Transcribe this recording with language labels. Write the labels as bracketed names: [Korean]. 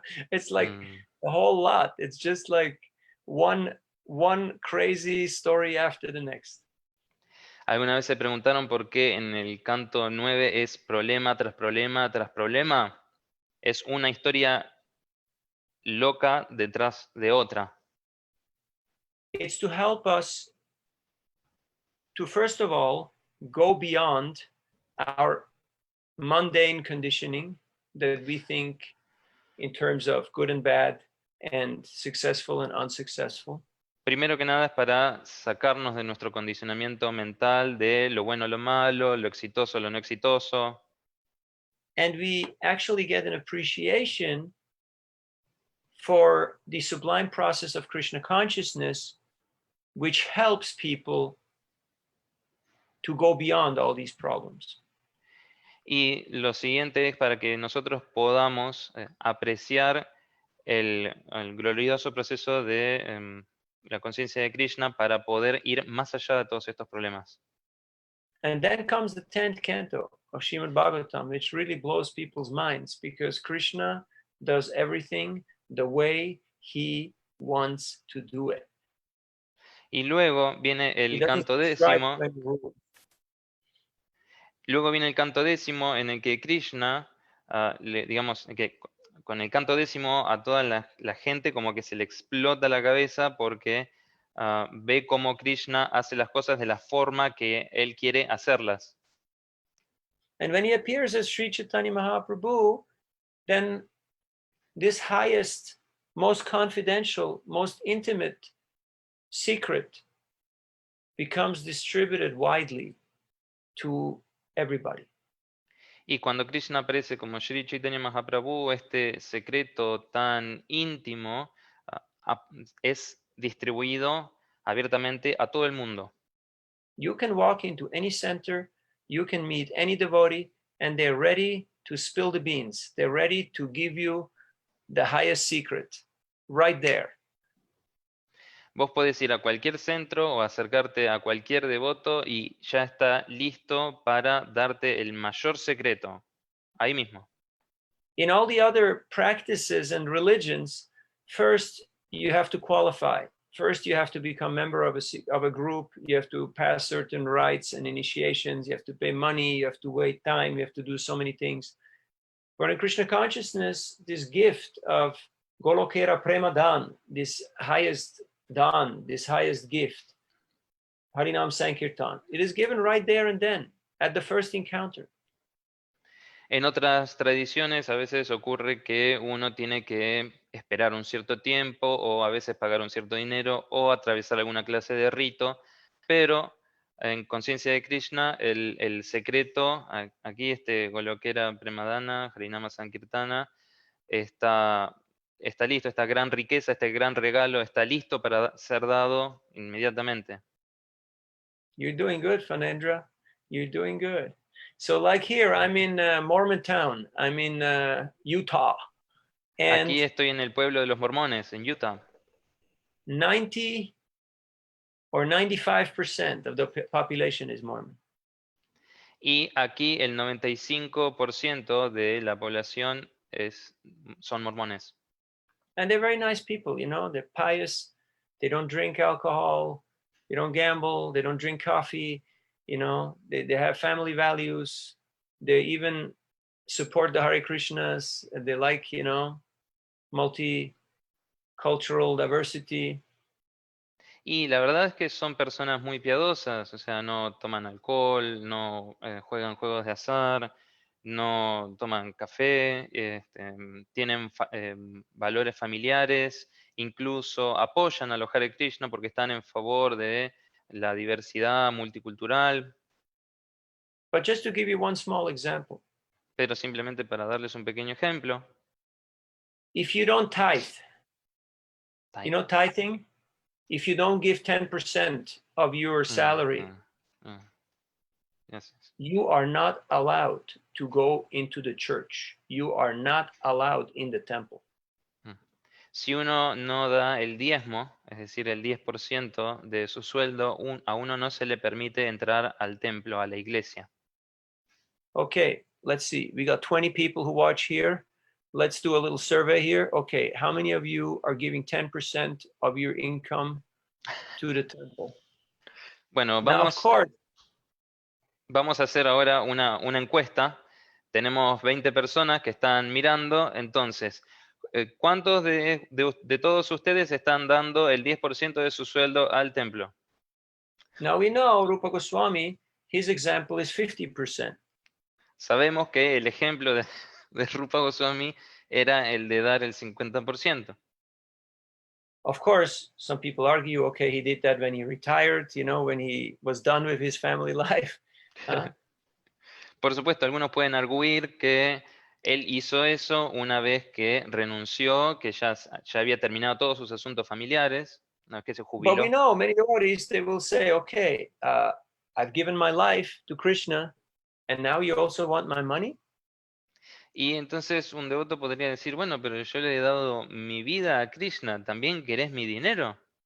[English] It's like a whole lot. It's just like one crazy story after the next. [Spanish] ¿Alguna vez se preguntaron por qué en el canto 9 es problema tras problema tras problema? Es una historia loca detrás de otra. [English] It's to help us to, first of all, go beyond our mundane conditioning that we think in terms of good and bad and successful and unsuccessful. [Spanish] Primero que nada es para sacarnos de nuestro condicionamiento mental de lo bueno, lo malo, lo exitoso, lo no exitoso. [English] And we actually get an appreciation for the sublime process of Krishna consciousness, which helps people to go beyond all these problems. [Spanish] Y lo siguiente es para que nosotros podamos apreciar el glorioso proceso de la conciencia de Krishna para poder ir más allá de todos estos problemas. [English] And then comes the 10th canto of Srimad Bhagavatam, which really blows people's minds because Krishna does everything the way he wants to do it. [Spanish] Y luego viene el canto décimo. Luego viene el canto décimo en el que Krishna, digamos, que con el canto décimo a toda la gente como que se le explota la cabeza porque ve cómo Krishna hace las cosas de la forma que él quiere hacerlas. [English] And when he appears as Sri Chaitanya Mahaprabhu, then this highest, most confidential, most intimate secret becomes distributed widely to everybody. [Spanish] Y cuando Krishna aparece como Sri Chaitanya Mahaprabhu, este secreto tan íntimo es distribuido abiertamente a todo el mundo. [English] You can walk into any center, you can meet any devotee, and they're ready to spill the beans. They're ready to give you the highest secret right there. [Spanish] Vos podés ir a cualquier centro o acercarte a cualquier devoto y ya está listo para darte el mayor secreto ahí mismo. [English] In all the other practices and religions, first you have to qualify. First, you have to become member of a group. You have to pass certain rites and initiations. You have to pay money. You have to wait time. You have to do so many things. But in Krishna consciousness, this gift of Golokera Prema Dan, this highest dan, this highest gift, Harinam Sankirtan, it is given right there and then, at the first encounter. [Spanish] En otras tradiciones a veces ocurre que uno tiene que esperar un cierto tiempo o a veces pagar un cierto dinero o atravesar alguna clase de rito, pero en conciencia de Krishna el secreto, aquí Golokera Premadana, Harinama Sankirtana, está listo, esta gran riqueza, este gran regalo está listo para ser dado inmediatamente. [English] You're doing good, Fanendra. You're doing good. So like here, I'm in Mormontown. I'm in Utah. And [Spanish] Aquí estoy en el pueblo de los mormones, en Utah. [English] 90 or 95% of the population is Mormon. [Spanish] Y aquí el 95% de la población son mormones. [English] And they're very nice people, you know, they're pious, they don't drink alcohol, they don't gamble, they don't drink coffee, you know, they have family values, they even support the Hare Krishnas, they like, you know, multicultural diversity. [Spanish] Y la verdad es que son personas muy piadosas, o sea, no toman alcohol, no juegan juegos de azar, no toman café, tienen valores familiares, incluso apoyan a los Hare Krishna porque están en favor de la diversidad multicultural. [English] But just to give you one small example. [Spanish] Pero simplemente para darles un pequeño ejemplo. [English] If you don't tithe, you know tithing? If you don't give 10% of your salary, Yes. you are not allowed to go into the church. You are not allowed in the temple. [Spanish] Si uno no da el diezmo, es decir, el 10% de su sueldo, a uno no se le permite entrar al templo, a la iglesia. [English] Okay, let's see. We got 20 people who watch here. Let's do a little survey here. Okay, how many of you are giving 10% of your income to the temple? [Spanish] Bueno, [English] Now, of course, [Spanish] vamos a hacer ahora una encuesta. Tenemos 20 personas que están mirando. Entonces, ¿cuántos de todos ustedes están dando el 10% de su sueldo al templo? [English] Now we know Rupa Goswami, his example is 50%. [Spanish] Sabemos que el ejemplo de Rupa Goswami era el de dar el 50%. [English] Of course, some people argue, okay, he did that when he retired, you know, when he was done with his family life. [Spanish] Por supuesto, algunos pueden arguir que él hizo eso una vez que renunció, que ya había terminado todos sus asuntos familiares, una vez que se jubiló. [English] But we know many devotees, they will say, okay, I've given my life to Krishna, and now you also want my money? [Spanish] Y entonces un devoto podría decir, bueno, pero yo le he dado mi vida a Krishna, ¿también querés mi dinero?